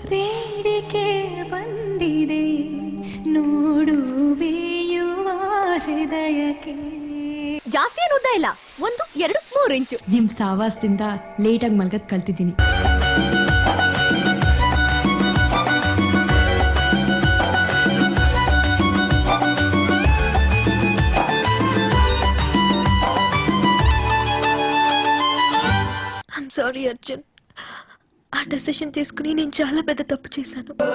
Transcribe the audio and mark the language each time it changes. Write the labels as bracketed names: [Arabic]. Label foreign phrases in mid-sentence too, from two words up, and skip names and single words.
[Kannada] ಬೇಡಿಕೆ ಬಂದಿದೆ ನೋಡು ಬೇಯುವ ಹೃದಯಕ್ಕೆ. ಜಾಸ್ತಿ ಏನು ಉದ್ದ ಇಲ್ಲ, 1, 2, 3 ಇಂಚು. ನಿಮ್ ಸಾವಾಸದಿಂದ ಲೇಟಾಗಿ ಮಲ್ಗದ್ ಕಲ್ತಿದ್ದೀನಿ. [Telugu] సారీ అర్జున్, ఆ డెసిషన్ తీసుకుని నేను చాలా పెద్ద తప్పు చేశాను.